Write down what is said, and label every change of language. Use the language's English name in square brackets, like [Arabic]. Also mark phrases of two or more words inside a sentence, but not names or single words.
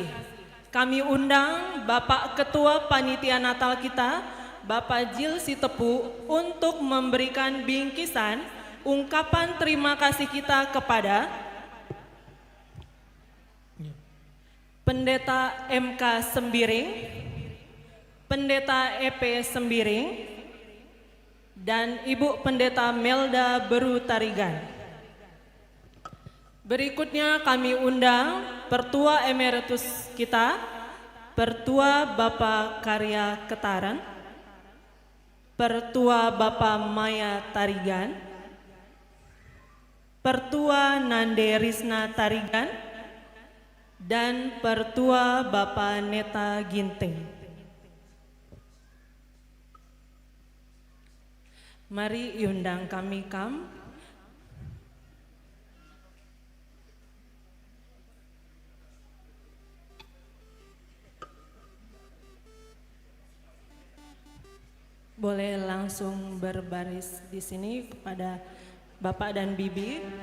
[Indonesian] Kami undang Bapak Ketua Panitia Natal kita, Bapak Jil Sitepu, untuk memberikan bingkisan ungkapan terima kasih kita kepada Pendeta MK Sembiring, Pendeta EP Sembiring, dan Ibu Pendeta Melda Beru Tarigan. Berikutnya kami undang Pertua Emeritus kita, Pertua Bapak Karya Ketaran, Pertua Bapak Maya Tarigan, Pertua Nande Risna Tarigan, dan Pertua Bapak Neta Ginting. Mari undang kami boleh langsung berbaris di sini kepada Bapak dan Bibi.